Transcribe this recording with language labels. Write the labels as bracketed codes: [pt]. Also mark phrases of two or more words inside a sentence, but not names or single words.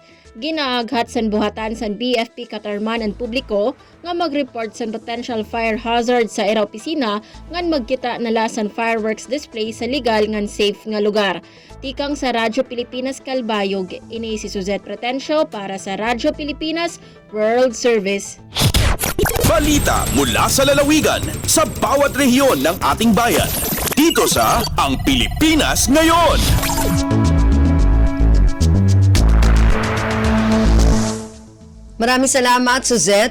[war] Ginaaghat sa buhatan sa BFP Catarman ang publiko nga mag-report sa [en] potential fire hazards [war] sa era opisina ngan magkita nala sa [en] fireworks display [war] sa legal ngan safe nga lugar. Tikang sa Radyo Pilipinas Calbayog, ini si Suzette Pretencio para sa Radyo Pilipinas World Service. [tl] Balita mula sa lalawigan sa bawat rehiyon ng ating bayan. Dito sa Ang Pilipinas Ngayon. Maraming salamat, Suzette.